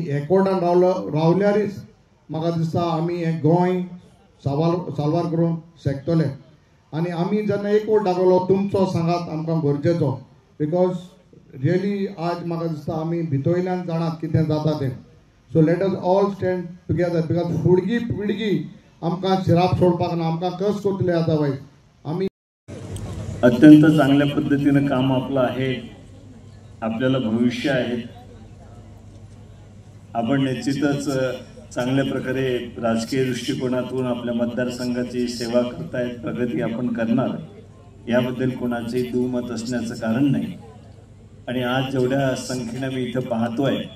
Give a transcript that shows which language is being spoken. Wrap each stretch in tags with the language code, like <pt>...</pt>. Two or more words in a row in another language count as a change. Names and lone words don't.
<kok>एकवटान रावल्यारच म्हाका दिसता आमी हें गोंय साल्वार करून शकतले आनी आमी जेन्ना एकवट दाखयलो तुमचो सांगात आमकां गरजेचो</kok> <en>because really</en> <kok>आज म्हाका दिसता आमी भितरल्यान जाणात कितें जाता तें</kok> <en>so let us all stand together because</en> <kok>फुडली पिळगी आमकां शिराप सोडपाक ना आमकां कस करतले अदरवायज आमी</kok> <mr>अत्यंत चांगल्या पद्धतीनं काम आपलं आहे आपल्याला भविष्य आहे आपण निश्चितच चांगल्या प्रकारे राजकीय दृष्टिकोनातून आपल्या मतदारसंघाची सेवा करतायत प्रगती आपण करणार याबद्दल कोणाचंही दुमत असण्याचं कारण नाही आणि आज जेवढ्या संख्येने मी इथं पाहतोय</mr>